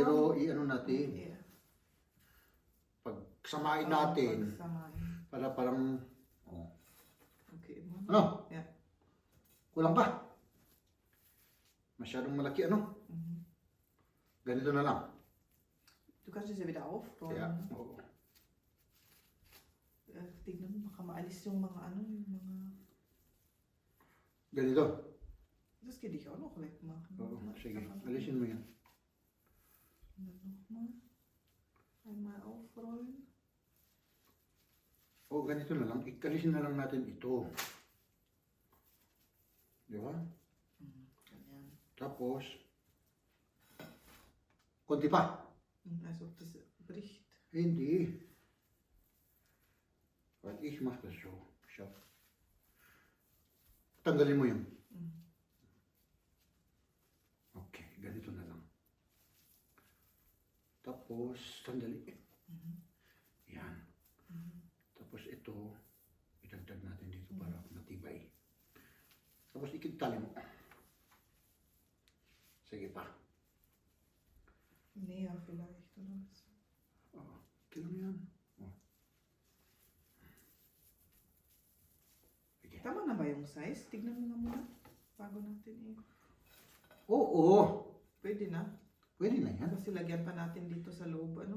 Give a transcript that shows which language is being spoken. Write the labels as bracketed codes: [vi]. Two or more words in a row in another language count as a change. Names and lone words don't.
[tl] pero i-ano natin, [en] Yeah. [tl] pag samahin natin, Pagsamahin. para parang, oh, [en] Okay. [tl] ano? [en] Yeah. [tl] Kulang pa? Masyadong malaki, ano? Mhm. Ganito na lang. [de] Du kannst es ja wieder aufräumen. [tl] Kaya, oo. Tignan mo, baka maalis yung mga ano, yung mga... Ganito. [de] Das geht dich auch noch wegmachen. [tl] Oo, sige. Alisin mo yan. [de] Nochmal. Einmal aufrollen. [tl] O, ganito na lang. Ikalisin na lang natin ito. Di ba? Ganyan. Tapos, konti pa. [de] Als ob das bricht. Hindi. Weil ich mach das so. Schau. [tl] Tanggalin mo yun. Okay, ganito na lang. Tapos, sandali. Yan. Tapos ito, idagdag natin dito para matibay. Tapos ikitali mo. Sige pa. [de] Näher vielleicht, oder was? [tl] Oo, kailan mo yan? Oh. Sige. Tama na ba yung size? Tignan mo nga muna. Bago natin Oo, Pwede na. pwede na yan. Kasi lagyan pa natin dito sa loob, ano?